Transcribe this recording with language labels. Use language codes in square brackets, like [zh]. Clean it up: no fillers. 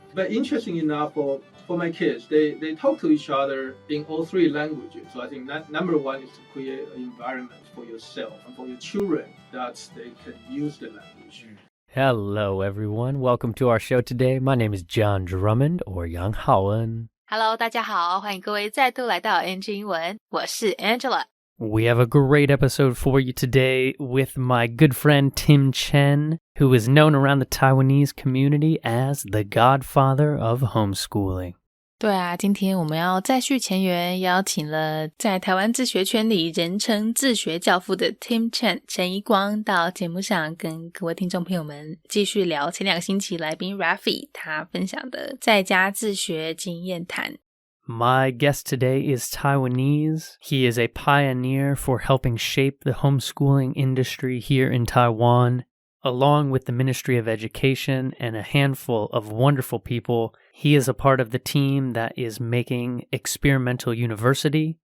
[en] But interesting enough, for my kids, they talk to each other in all three languages. So I think that number one is to create an environment for yourself and for your children that they can use the language. Hello, everyone. Welcome to our show today. My name is John Drummond, or Yang Haoen. [zh] Hello, 大家好，欢迎各位再度来到 NG 英文，我是 Angela。 [en] We have a great episode for you today with my good friend Tim Chen, who is known around the Taiwanese community as the godfather of homeschooling. [zh] 对啊，今天我们要再续前缘，邀请了在台湾自学圈里人称自学教父的 Tim Chen 陈一光到节目上跟各位听众朋友们继续聊前2个星期来宾 Rafi 他分享的在家自学经验谈。 [en] My guest today is Taiwanese. He is a pioneer for helping shape the homeschooling industry here in Taiwan. Along with the Ministry of Education and a handful of wonderful people, he is a part of the team that is making Experimental University.